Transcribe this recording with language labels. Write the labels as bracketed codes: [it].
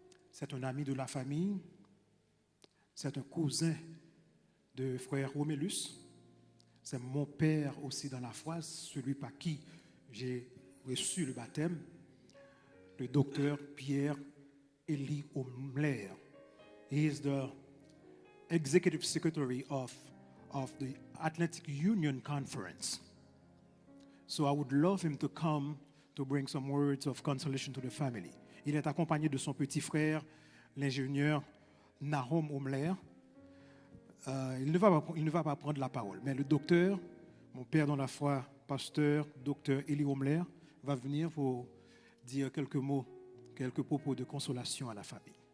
[fr] C'est un ami de la famille. C'est un cousin de frère Romélus. C'est mon père aussi dans la foi, celui par qui j'ai reçu le baptême, le docteur Pierre Eli Omler. [en] He is the executive secretary of the Atlantic Union Conference. So I would love him to come to bring some words of consolation to the family. [fr] Il est accompagné de son petit frère, l'ingénieur Nahom Omler. Il ne va pas prendre la parole, mais le docteur, mon père dans la foi, pasteur, docteur Eli Omler, va venir pour dire quelques mots, quelques propos de consolation à la famille.